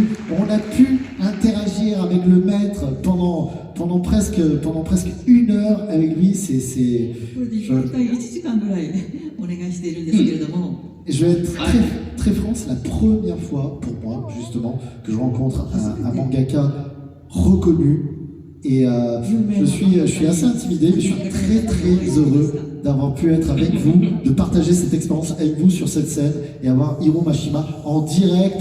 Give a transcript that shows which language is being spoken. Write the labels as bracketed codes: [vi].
[fr] On a pu interagir avec le maître pendant presque 1 heure avec lui. [ja] これで1回1時間ぐらいお願いしているんですけれども。 [fr] Je vais être très franc, c'est la première fois pour moi, justement, que je rencontre un mangaka reconnu. Et je suis assez intimidé, mais je suis très heureux d'avoir pu être avec vous, de partager cette expérience avec vous sur cette scène et avoir Hiro Mashima en direct.